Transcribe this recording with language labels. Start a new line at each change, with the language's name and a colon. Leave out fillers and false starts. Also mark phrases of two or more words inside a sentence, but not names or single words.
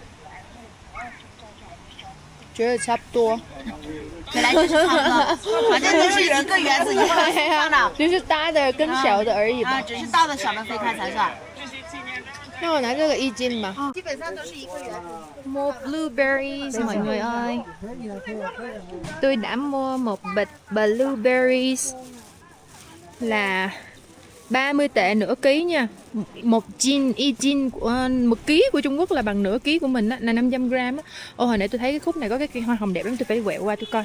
Chinese: 觉得差不多，本来就是差不多，反正就是一个圆子一个方的。就是大的跟小的而已吧。啊，只是大的小的分开才算。那我拿这个1斤吧。基本上都是一个圆子。
Vietnamese: Mua blueberries mọi người ơi. Tôi đã mua một bịch blueberries là 30 tệ nửa ký nha. Một jin của 1 ký của Trung Quốc là bằng nửa ký của mình á, là 500 gram á. Ô hồi nãy tôi thấy cái khúc này có cái cây hoa hồng đẹp lắm, tôi phải quẹo qua tôi coi.